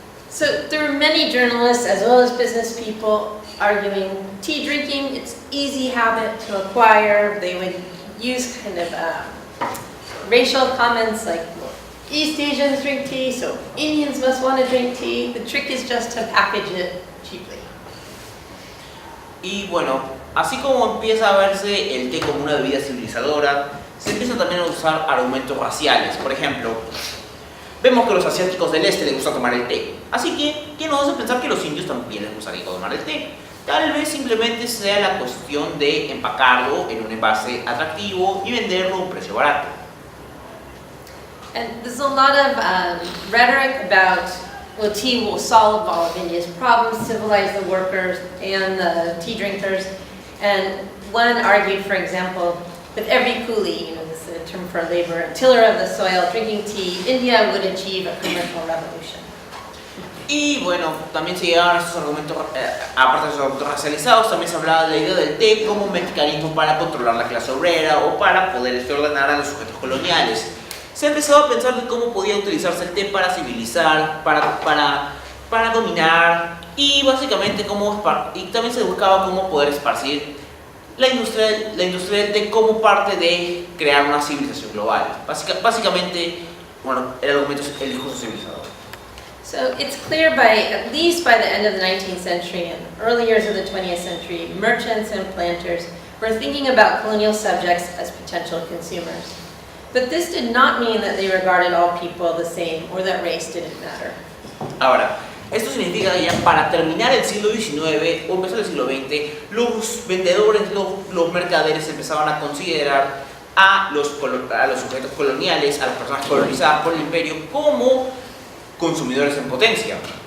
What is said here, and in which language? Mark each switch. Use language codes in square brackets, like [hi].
[en] So there were many journalists as well as business people arguing tea drinking, it's easy habit to acquire. They would use kind of racial comments like East Asians drink tea, so Indians must want to drink tea. The trick is just to package it cheaply. [es] Y bueno, así como empieza a verse el té como una bebida civilizadora, se empiezan también a usar argumentos raciales. Por ejemplo, vemos que a los asiáticos del este les gusta tomar el té. Así que, ¿qué nos hace pensar que a los indios también les gustaría tomar el té? Tal vez simplemente sea la cuestión de empacarlo en un envase atractivo y venderlo a un precio barato. [en] And there's a lot of rhetoric about, well, tea will solve all of India's problems, civilize the workers and the tea drinkers. And one argued, for example, with every coolie, this is a term for labor, tiller of the soil, drinking tea, India would achieve a commercial revolution. [es] Y bueno, también se llegaban estos argumentos, aparte de esos argumentos racializados, también se hablaba de la idea del té como un mecanismo para controlar la clase obrera o para poder ordenar a los sujetos coloniales. Se ha empezado a pensar de cómo podía utilizarse el té para civilizar, para dominar y básicamente y también se buscaba cómo poder esparcir la industria del té como parte de crear una civilización global. Básicamente, bueno, el argumento es el discurso civilizador. [en] So it's clear at least by the end of the 19th century and early years of the 20th century, merchants and planters were thinking about colonial subjects as potential consumers. But this did not mean that they regarded all people the same or that race didn't matter. [es] Ahora, esto significa que ya para terminar el siglo XIX o empezar el siglo XX, los vendedores, los mercaderes empezaban a considerar a los sujetos coloniales, a las personas colonizadas por el imperio como consumidores en potencia.